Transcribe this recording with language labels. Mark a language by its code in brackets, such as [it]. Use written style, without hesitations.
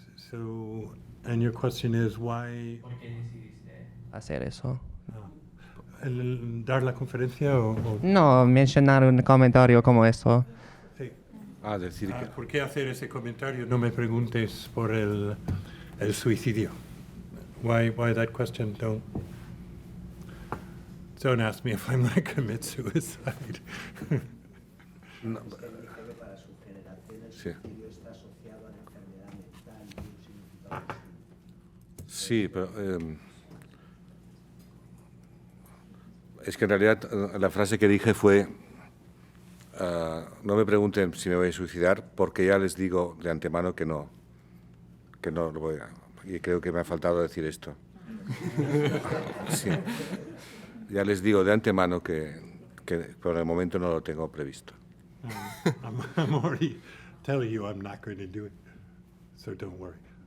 [en] So, and your question is why? [es] ¿Por qué decidiste hacer eso? ¿Dar la conferencia o? No, mencionar un comentario como eso. Sí. decir que... ¿Por qué hacer ese comentario? No me preguntes por el suicidio. [en] Why that question? Don't ask me if I'm going to commit suicide. [es] No, Para su generación el Sí. suicidio está asociado a la enfermedad mental y un significado distinto. sí, pero es que en realidad la frase que dije fue no me pregunten si me voy a suicidar porque ya les digo de antemano que no lo voy a... Y creo que me ha faltado decir esto. Sí. Ya les digo de antemano que por el momento no lo tengo previsto. [en] I'm already telling you I'm not going to do it, so don't worry.